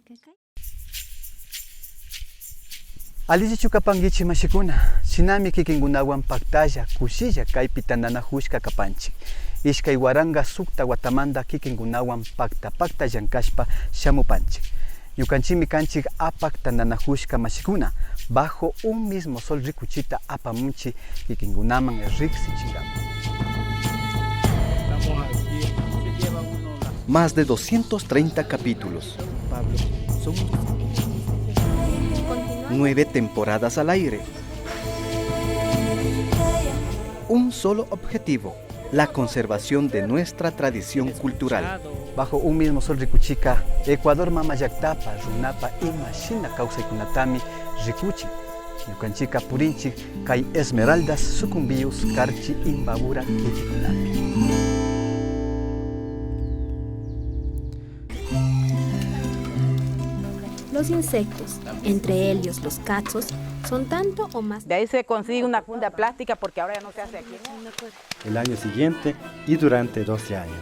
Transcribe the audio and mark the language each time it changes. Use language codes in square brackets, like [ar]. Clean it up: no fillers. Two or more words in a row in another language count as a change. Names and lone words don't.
[qu] Alishi chukapangichi mashikuna, shinami kikingunawan paktalla, kushilla kaypi tananahushka kapanchik. Ishkay waranga sukta watamanda kikingunawan pakta llankashpa shamupanchik. Ñukanchimi kanchik apak tananahushka mashikuna, bajo un mismo sol rikuchita apamunchi kikingunaman riksichingama. [es] Más de 230 capítulos. 9 temporadas al aire. Un solo objetivo, la conservación de nuestra tradición cultural. [qu] Bajo un mismo sol rikuchika, Ecuador mama llaktapa, runapa ima shina kawsaykunatami rikuchi. Ñukanchika purinchik kay esmeraldas sucumbiyus karchi imbabura kichikunapi. [es] Los insectos, entre ellos los cachos, son tanto o más. De ahí se consigue una funda plástica porque ahora ya no se hace aquí. El año siguiente y durante 12 años.